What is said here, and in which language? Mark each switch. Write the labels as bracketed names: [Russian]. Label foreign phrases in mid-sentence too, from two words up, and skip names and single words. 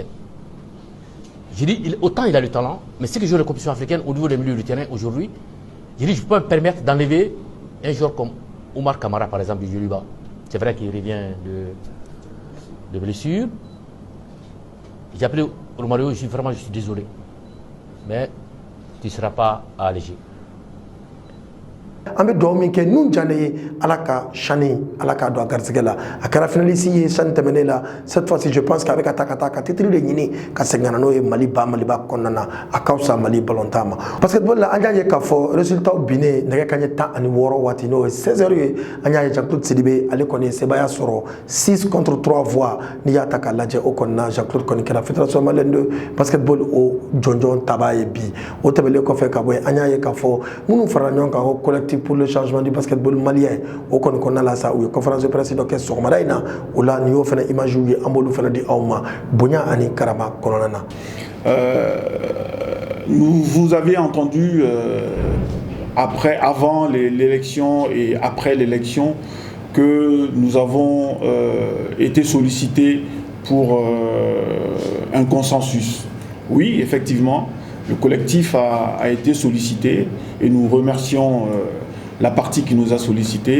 [French] J'ai dit, autant il a le talent, mais ceux qui jouent les compétitions africaines au niveau des milieux du terrain aujourd'hui, j'ai dit, je peux me permettre d'enlever un joueur comme Omar Kamara, par exemple, du Joliba. C'est vrai qu'il revient de blessure. J'ai appelé Romario, je suis désolé, mais tu ne seras pas allégé. [Bambara] An bɛ dugawu min kɛ nun diya ne ye ala ka sani ala k'a don a garisɛgɛ la a kɛra finaliste ye sani tɛmɛnen la [French] cette fois-ci je pense que [Bambara] a bɛ ka taa ka titre de ɲini ka segin ka na n'o ye Maliba kɔnɔna na a ka fisa Mali ballontan ma basketball la an y'a ye k'a fɔ résultat binnen nɛgɛ kanɲɛ 16 waati n'o ye 16 heures ye an y'a ye Jean-Claude Sidibe ale kɔni ye sebaya sɔrɔ [French] 6 contre 3 voix [Bambara] n'i y'a ta k'a lajɛ o kɔni na Jean-Claude kɔni kɛra [French] fédération malienne de basketball [Bambara] o jɔnjɔn tabaa ye bi o tɛmɛnen kɔfɛ ka bɔ yen an y'a ye k'a fɔ minnu farala ɲɔgɔn kan o [French] collectif pour le changement du basketball malien [Bambara] o kɔni kɔnɔna la sa u ye [French] conférence de presse [Bambara] dɔ kɛ sɔgɔmada in na o la nin y'o fana image ye an b'olu fana di aw ma bonya ani karama kɔnɔna na. [French] Vous avez entendu avant l'élection et après l'élection que nous avons été sollicités pour un consensus. Oui, effectivement, le collectif a été sollicité et nous remercions la partie qui nous a sollicité.